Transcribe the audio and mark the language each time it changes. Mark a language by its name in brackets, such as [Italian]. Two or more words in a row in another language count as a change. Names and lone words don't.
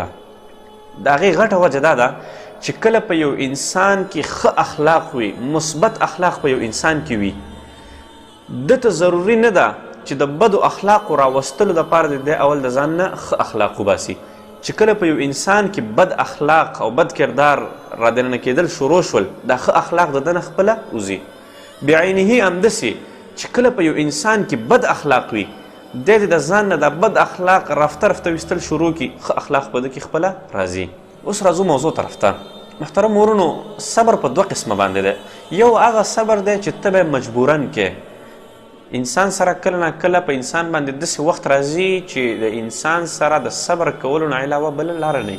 [Pashto] د هغې غټه وجه دا ده چې کله په یو انسان کې ښه اخلاق وي، مثبت اخلاق په یو انسان کې وي، دته ضروري نه ده چې د بدو اخلاقو راوستلو دپاره د اول د ځان نه ښه اخلاق وباسي. چې کله په یو انسان کې بد اخلاق او بد کردار را دننه کېدل شروع شول، دا ښه اخلاق د دنه خپله وځي. بعینه همداسې چې کله په یو انسان کې بد اخلاق وي، دی د ځان نه دا بد اخلاق رفته رفته ویستل شروع کړي، ښه اخلاق په ده کې خپله راځي. اوس راځو موضوع طرف ته. محترم ورونو، صبر په دوه قسمه باندې دی. یو هغه صبر دی چې ته به مجبورن کې. انسان سره کله نه کله په انسان باندې داسې وخت راځي چې د انسان سره د صبر کولو نه علاوه بله لاره نه وي.